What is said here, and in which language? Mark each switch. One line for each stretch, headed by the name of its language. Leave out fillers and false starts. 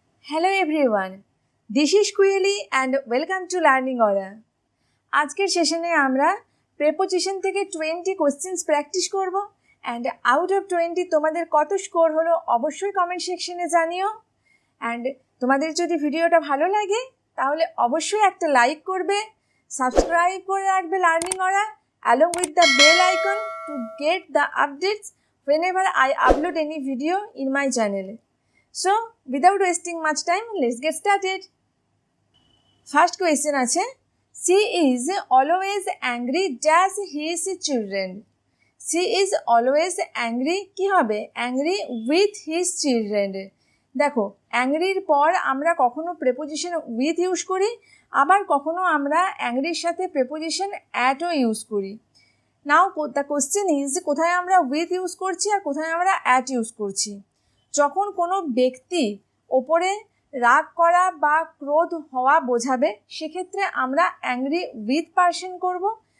English: Hello everyone, this is Kueli and welcome to Learning Aura.
Bangla: আজকের সেশনে আমরা preposition থেকে 20 কোশ্চেন্স প্র্যাকটিস করব
English: and out of 20
Bangla: তোমাদের কত স্কোর হলো অবশ্যই কমেন্ট সেকশনে জানিও। অ্যান্ড তোমাদের যদি ভিডিওটা ভালো লাগে তাহলে অবশ্যই একটা লাইক করবে, সাবস্ক্রাইব করে রাখবে learning aura
English: along with the bell icon to get the updates whenever I upload any video in my channel. So, without wasting much time, let's get started. First question আছে, she is always angry dash his children. She is always angry
Bangla: কি হবে?
English: Angry with his children.
Bangla: দেখো, অ্যাংরির পর আমরা কখনো preposition with use করি, আবার কখনো আমরা অ্যাংরির সাথে প্রেপোজিশন অ্যাটও ইউজ করি।
English: now the question is,
Bangla: কোথায় আমরা উইথ ইউজ করছি আর কোথায় আমরা অ্যাট ইউজ করছি। যখন কোনো ব্যক্তি ওপরে রাগ করা বা ক্রোধ হওয়া বোঝাবে সেক্ষেত্রে আমরা অ্যাংরি উইথ পারসন করব।